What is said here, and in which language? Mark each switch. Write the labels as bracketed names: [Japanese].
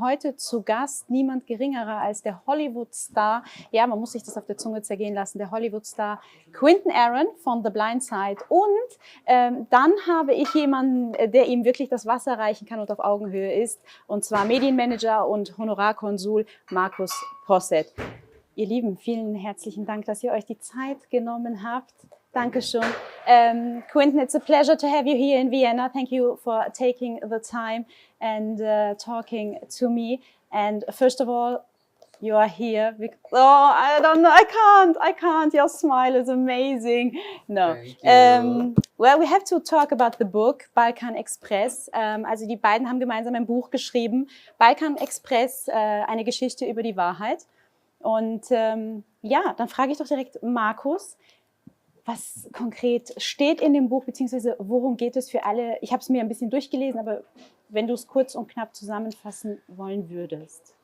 [German] Heute zu Gast niemand geringerer als der Hollywoodstar, ja, man muss sich das auf der Zunge zergehen lassen, der Hollywoodstar Quinton Aaron von The Blind Side. Und dann habe ich jemanden, der ihm wirklich das Wasser reichen kann und auf Augenhöhe ist, und zwar Medienmanager und Honorarkonsul Markus Posset. Ihr Lieben, vielen herzlichen Dank, dass ihr euch die Zeit genommen habt. Dankeschön. [English] Quinton, it's a pleasure to have you here in Vienna. Thank you for taking the time and talking to me. And first of all, you are here. I don't know, I can't. Your smile is amazing. No. Well, we have to talk about the book, Balkan Express. [German] Also die beiden haben gemeinsam ein Buch geschrieben. Balkan Express, eine Geschichte über die Wahrheit. Und ja, dann frage ich doch direkt Markus, was konkret steht in dem Buch, beziehungsweise worum geht es für alle? Ich habe es mir ein bisschen durchgelesen, aber wenn du es kurz und knapp zusammenfassen wollen würdest.